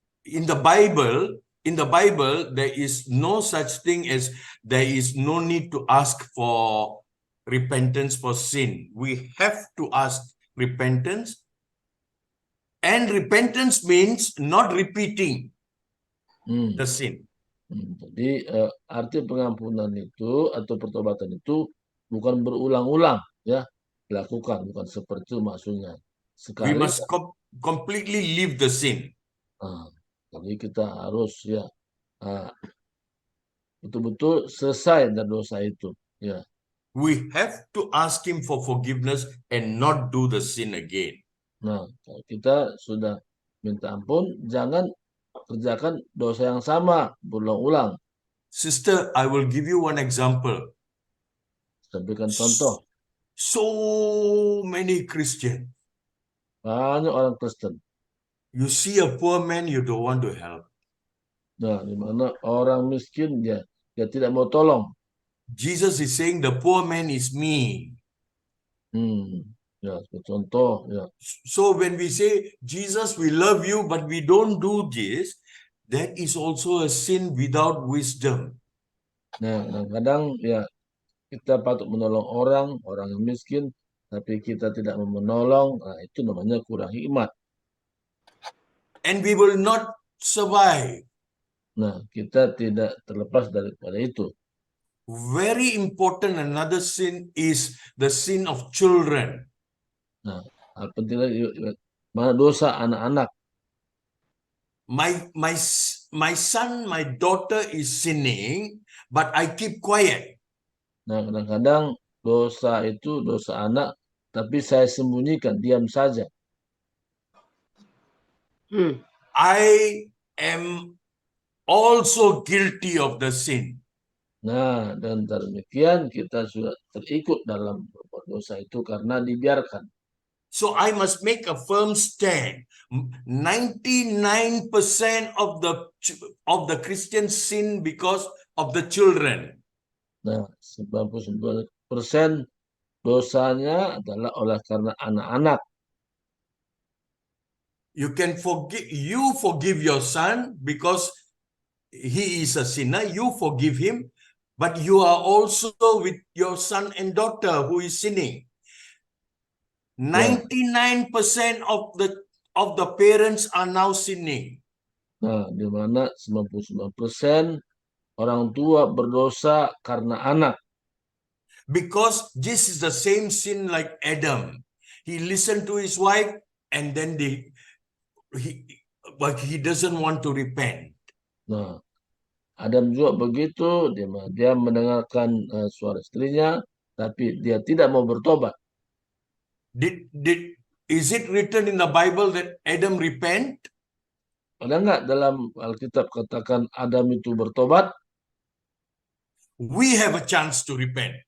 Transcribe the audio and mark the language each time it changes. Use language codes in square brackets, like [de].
[en] in the Bible, there is no such thing as there is no need to ask for repentance for sin. We have to ask repentance, and repentance means not repeating the sin. [id] Jadi arti pengampunan itu atau pertobatan itu bukan berulang-ulang ya dilakukan, bukan seperti itu maksudnya. [en] We [id] Sekali [en] must completely leave the sin. [id] jadi kita harus ya betul-betul selesai dari dosa itu. Ya. [en] We have to ask him for forgiveness and not do the sin again. [id] Nah, kalau kita sudah minta ampun, jangan kerjakan dosa yang sama berulang-ulang. [en] Sister, I will give you one example. [id] Sampaikan contoh. [en] So many Christians. [id] Banyak orang Kristen. [en] You see a poor man, you don't want to help. [id] Nah, di mana orang miskin dia tidak mau tolong. [en] Jesus is saying the poor man is me. [id] Ya, contoh ya. [en] So when we say, Jesus, we love you, but we don't do this, that is also a sin without wisdom. [id] Nah, kadang-kadang ya kita patut menolong orang yang miskin, tapi kita tidak mau menolong, nah, itu namanya kurang hikmat. [en] And we will not survive. [id] Nah, kita tidak terlepas daripada itu. [en] Very important, another sin is the sin of children. [id] Nah, penting lagi mana dosa anak-anak. [en] My son, my daughter is sinning, but I keep quiet. [id] Nah, kadang-kadang dosa itu dosa anak, tapi saya sembunyikan, diam saja. [en] I am also guilty of the sin. [id] Nah, dan demikian kita sudah terikut dalam dosa itu karena dibiarkan. [en] So I must make a firm stand. 99% of the Christian sin because of the children. [id] Nah, 99% dosanya adalah oleh karena anak-anak. [en] You forgive your son because he is a sinner. You forgive him, but you are also with your son and daughter who is sinning. 99% of the parents are now sinning. [id] Nah, di mana 99% orang tua berdosa karena anak. [en] Because this is the same sin like Adam. He listened to his wife and then but he doesn't want to repent. [id] Nah, Adam juga begitu, dia mendengarkan suara istrinya, tapi dia tidak mau bertobat. [en] Is it written in the Bible that Adam repent? [id] Ada nggak dalam Alkitab katakan Adam itu bertobat? [en] We have a chance to repent.